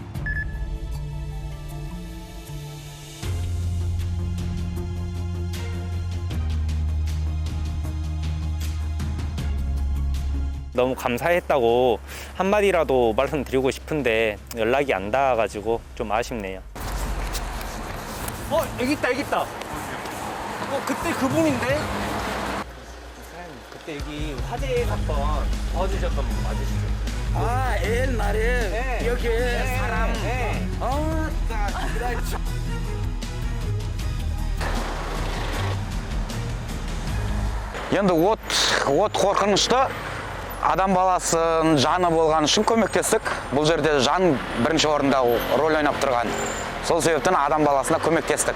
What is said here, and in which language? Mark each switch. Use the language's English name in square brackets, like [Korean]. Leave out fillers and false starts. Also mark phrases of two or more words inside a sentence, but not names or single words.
[Korean] 너무 감사했다고 한마디라도 말씀드리고 싶은데 연락이 안 닿아가지고 좀 아쉽네요. 여기 있다. 그때 그분인데? 그때 여기 화재 사건 도와주셨던 분 맞으시죠? 아, 옛날에 여기 사람. [Kazakh] енді от қорқынышты адам баласын жаны болған үшін көмектестік. Бұл жерде жан бірінші орында рөл ойнап тұрған. Сол себептен адам баласына көмектестік.